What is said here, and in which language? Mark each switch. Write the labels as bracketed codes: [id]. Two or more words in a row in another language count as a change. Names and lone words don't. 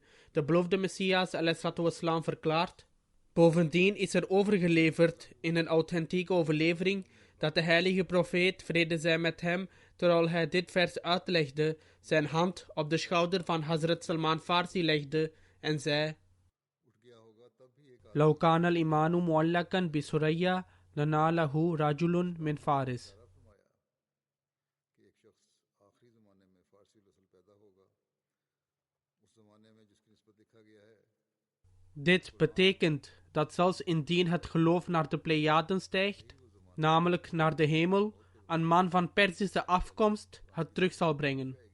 [nl] De beloofde Messias ﷺ verklaart. Bovendien is er overgeleverd in een authentieke overlevering dat de heilige profeet, vrede zij met hem, terwijl hij dit vers uitlegde, zijn hand op de schouder van Hazrat Salman Farsi legde en zei: [ar] لو كان الإيمان معلقا بسرية لناله رجل من فارس. [nl] Dit betekent dat zelfs indien het geloof naar de Pleiaden stijgt, namelijk naar de hemel, een man van Perzische afkomst het terug zal brengen.